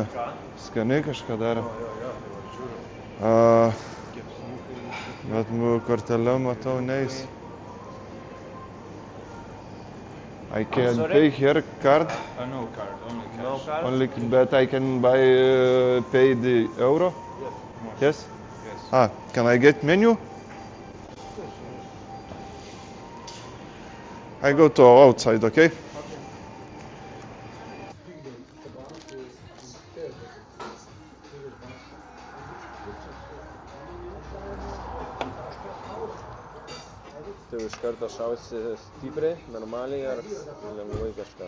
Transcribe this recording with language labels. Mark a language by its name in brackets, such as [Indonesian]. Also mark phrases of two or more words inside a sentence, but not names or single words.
[Lithuanian] Skaniai kažką daro. Bet kortelę matau neis. [English] I can Sorry? pay here card, No card, only cash. No card? only, but I can buy pay the euro. Yes. Yes. Ah, can I get menu? I go to outside, okay? [Lithuanian] Tai iš karto šausi stipriai, normaliai ar lengvai kažką?